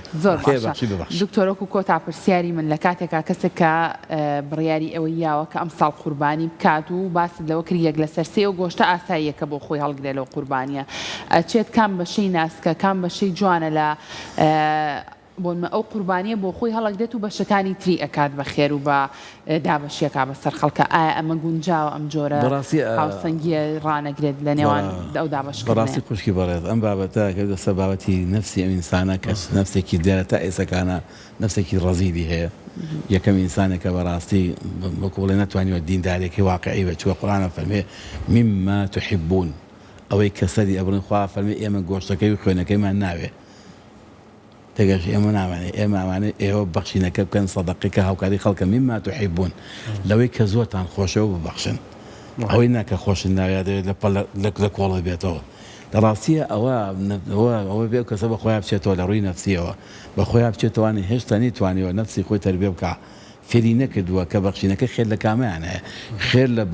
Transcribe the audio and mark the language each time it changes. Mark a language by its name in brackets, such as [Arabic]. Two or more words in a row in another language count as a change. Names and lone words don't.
[Central Kurdish] زۆر دکتۆرۆک و کۆتا پرسیاری من لە کاتێکا کەسێک کە بڕیاری ئەوەی یاوە کە ئەم ساڵ قوربانی بکات و باست لەوە کردیەک لەسەر سێ و گۆشتە ئاساییەکە بۆ خۆی هەڵگرێت لەو قوربانیە ئەچێت کام بەشەی ناسکە کام بەشەی جوانە لە بۆنمە ئەو قوربانیە بۆ خۆی هەڵەگرێت و بەشەکانی تری ئەکات بە خێر و بە دابەشیەکە بەسەر خەڵکە ئایا ئەمە گونجاوە ئەم جۆرە هاوسەنگیە ڕانەگرێت لە نێوان ئەو دابەشکردنە بەڕاستی خوشکی بەڕێز ئەم بابەتە کە دەسە بابەتی نەفسی ئەم ئینسانە کە نەفسێکی دیارە تا ئێسەکانە نەفسێکی ڕەزیلی هەیە یەکەم ئینسانێکە بەڕاستی وەکو بڵێ نەتوانیوە دیندارێکی واقعی بچووە قورئانە فەرمێ [Arabic] مما تحبون [Central Kurdish] ئەوەی کە سەری ئەبڕن خوا فەرمێ ئێمە گۆشتەکەی و خوێنەکەیمان ناوێ تێگەش ئێمە نامانێ ئێمە ئەوانێ ئێوە بەخشینەکە بکەن سەدەقەکە هاوکاری خەڵکە [Arabic] مما تحبون [Central Kurdish] لەوەی کە زۆرتان خۆشەوە ببەخشن ئەوەی ناکە خۆشن ناوێت لە کۆڵە بێتەوە لە ڕاستیە ئەوە بێ کەسە بە خۆیان بچێتەوە لە ڕووی نەفسیەوە بە خۆیان بچێتوانێ هێشتا نیتوانیەوە نەفسی خۆی تەربیە بکە فێری نەکردووە کە بەخشینەکە خێر لە کامیان هەیە خێر لە